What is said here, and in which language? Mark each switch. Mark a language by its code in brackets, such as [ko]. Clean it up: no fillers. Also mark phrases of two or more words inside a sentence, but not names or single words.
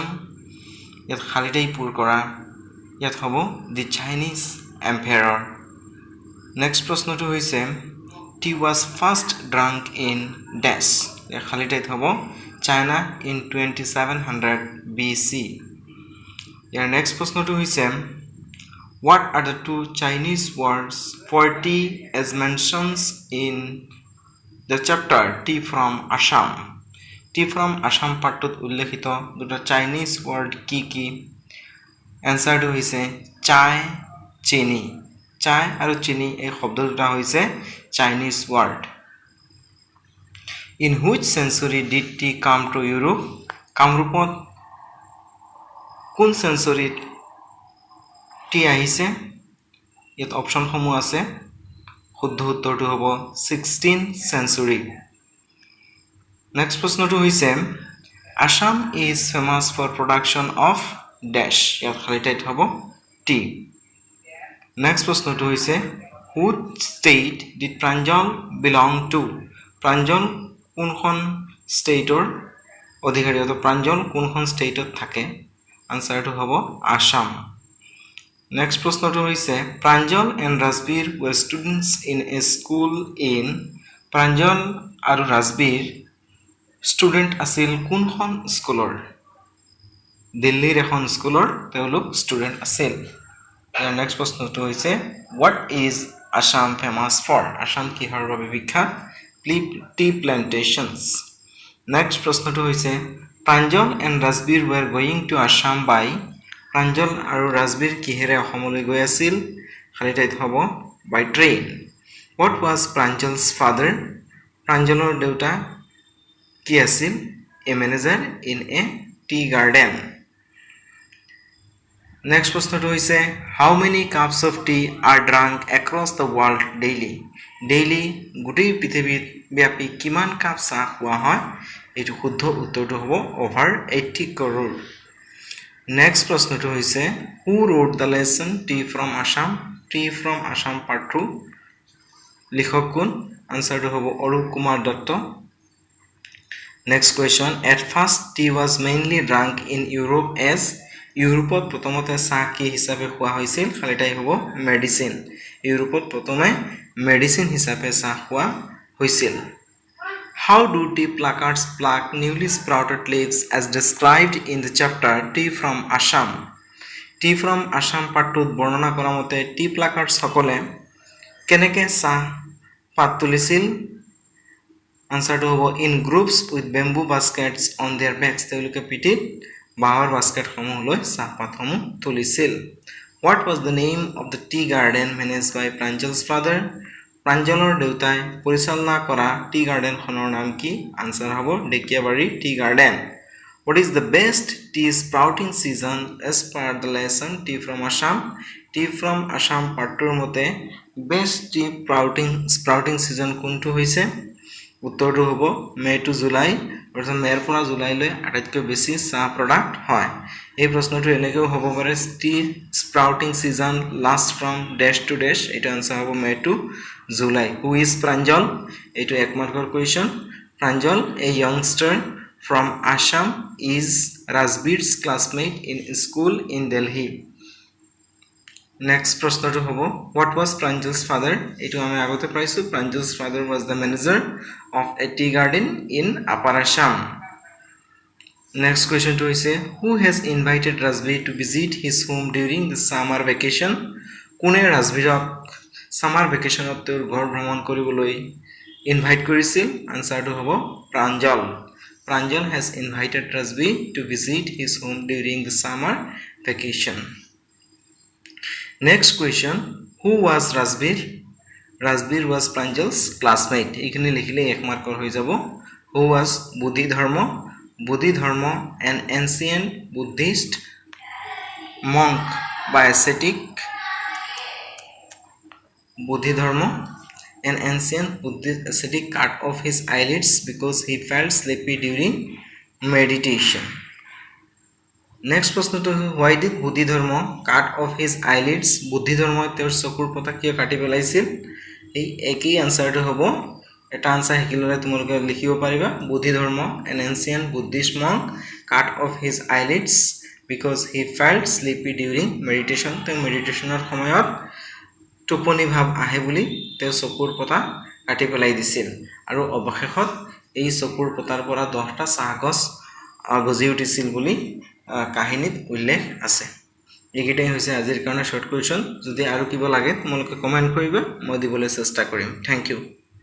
[as] ইয়াত খালিতেই পূৰ কৰা। ইয়াত হ'ব [en] the Chinese Empire. [as] নেক্সট প্ৰশ্নটো হৈছে [en] tea was first drunk in dash. [as] খালিতেই হ'ব [en] China in 2700 BC. [as] ইয়াৰ নেক্সট প্ৰশ্নটো হৈছে [en] what are the two Chinese words for tea as mentioned in the chapter tea from Assam? [as] tea from Assam পাঠটোত উল্লেখিত দুটা [en] Chinese word [as] কি কি? এনসারটো হৈছে চাই চিনি। চাই আৰু চিনি এই শব্দ দুটা হৈছে [en] Chinese word. In which century did tea come to Europe? [as] কামৰূপত কোন সেঞ্চুৰীত টি আহিছে? ইয়াত অপশনসমূহ আছে। শুদ্ধ উত্তৰটো হ'ব [en] 16th century। [as] নেক্সট প্ৰশ্নটো হৈছে [en] Assam is famous for production of dash। [as] ইয়াত খালিতেই হ'ব টি। নেক্সট প্ৰশ্নটো হৈছে [en] which state did Pranjol belong to? [as] Pranjol কোনখন ষ্টেটৰ অধিকাৰী? অত প্ৰাঞ্জল কোনখন ষ্টেটত থাকে? আনসাৰটো হ'ব আসাম। নেক্সট প্ৰশ্নটো হৈছে [en] Pranjol and Rajvir were students in a school in [as] Pranjol আৰু Rajvir ষ্টুডেণ্ট আছিল কোনখন স্কুলৰ? দিল্লীৰ এখন স্কুলৰ তেওঁলোক ষ্টুডেণ্ট আছিল। ইয়াৰ নেক্সট প্ৰশ্নটো হৈছে [en] what is Assam famous for? [as] আসাম কিহৰ বাবে বিখ্যাত? [en] tea plantations। [as] নেক্সট প্ৰশ্নটো হৈছে [en] Pranjol and Rajvir were going to Assam by। [as] Pranjol আৰু Rajvir কিহেৰে অসমলৈ গৈ আছিল? খালিতেই হ'ব [en] by train। What was Pranjol's father? [as] Pranjolৰ দেউতা কি আছিল? [en] A manager in a tea garden। [as] নেক্সট প্ৰশ্নটো হৈছে [en] how many cups of tea are drunk across the world daily? [as] ডেইলি গোটেই পৃথিৱীত ব্যাপী কিমান কাপ চাহ খোৱা হয়? এইটো শুদ্ধ উত্তৰটো হ'ব [en] over 80 crore। [as] নেক্সট প্ৰশ্নটো হৈছে [en] who wrote the lesson tea from Assam? [as] tea from Assam part 2 লিখক কোন? আনসাৰটো হ'ব অৰূপ কুমাৰ দত্ত। [en] next question at first tea was mainly drunk in Europe as। [as] ইউৰোপত প্ৰথমতে চাহ কি হিচাপে খোৱা হৈছিল? খালিতেই হ'ব মেডিচিন। ইউৰোপত প্ৰথমে মেডিচিন হিচাপে চাহ খোৱা হৈছিল। [en] How do tea pluckers pluck newly sprouted leaves as described in the chapter tea from Assam? [as] tea from Assam পাঠটোত বৰ্ণনা কৰা মতে [en] tea pluckers [as] সকলে কেনেকৈ চাহ পাত তুলিছিল? আনসাৰটো হ'ব [en] in groups with bamboo baskets on their backs। [as] তেওঁলোকে পিঠিত বাঁহৰ বাস্কেটসমূহ লৈ চাহপাতসমূহ তুলিছিল। [en] What was the name of the tea garden managed by Pranjol's father? [as] প্ৰাঞ্জলৰ দেউতাই পৰিচালনা কৰা টি গাৰ্ডেনখনৰ নাম কি? আনসাৰ হ'ব ডেকিয়াবাৰী টি গাৰ্ডেন। [en] What is the best tea sprouting season as per the lesson tea from Assam? [as] tea from Assam পাঠটোৰ মতে [en] best tea sprouting season [as] কোনটো হৈছে? উত্তৰটো হ'ব [en] May to July. [as] অৰ্থাৎ মেৰ পৰা জুলাইলৈ আটাইতকৈ বেছি চাহ প্ৰডাক্ট হয়। এই প্ৰশ্নটো এনেকৈও হ'ব পাৰে [en] tea sprouting season last from dash to dash. [as] এইটো আনসাৰ হ'ব [en] May to July. who is Pranjol? [as] এইটো এক মাৰ্কৰ কুৱেশ্যন। [en] Pranjol a youngster from Assam is Rajvir's classmate in school in Delhi. [as] নেক্সট প্ৰশ্নটো হ'ব [en] what was Pranjol's father? [as] এইটো আমি আগতে পাইছোঁ। [en] Pranjol's father was the manager of a tea garden in Upper Assam। [as] নেক্সট কুৱেশ্যনটো হৈছে [en] who has invited Rajvir to visit his home during the summer vacation? কোনে ৰাজবীৰক সামাৰ ভেকেশ্যনত তেওঁৰ ঘৰ ভ্ৰমণ কৰিবলৈ ইনভাইট কৰিছিল? আনসাৰটো হ'ব প্ৰাঞ্জল। Pranjol has invited Rajvir to visit his home during the summer vacation। Next question, who was Rajvir? Rajvir was Pranjol's classmate। [as] এইখিনি লিখিলে এক মাৰ্কৰ হৈ যাব। [en] Who was Bodhidharma? Bodhidharma an ancient Buddhist monk by ascetic। Bodhidharma an ancient Buddhist ascetic cut off his eyelids because he felt sleepy during meditation. Next প্ৰশ্নটো why did Bodhidharma cut off his eyelids? [as] বুদ্ধিধৰ্মই তেওঁৰ চকুৰ পতা কিয় কাটি পেলাইছিল? এই একই আনসাৰটো হ'ব এটা আনসাৰ হিকিললে তোমালোকে লিখিব পাৰিবা [en] Bodhidharma an ancient Buddhist monk cut off his eyelids because he felt sleepy during meditation. [as] তেওঁ মেডিটেশনৰ সময়ত টোপনি ভাব আহে বুলি তেওঁ চকুৰ পতা কাটি পেলাই দিছিল আৰু অৱশেষত এই চকুৰ পতাৰ পৰা 10টা চাহগছ গজি উঠিছিল বুলি কাহিনীত উল্লেখ আছে এইকেইটাই হৈছে আজিৰ কাৰণে শৰ্ট কুৱেশ্যন যদি আৰু কিবা লাগে তোমালোকে কমেন্ট কৰিবা মই দিবলৈ চেষ্টা কৰিম [en] thank you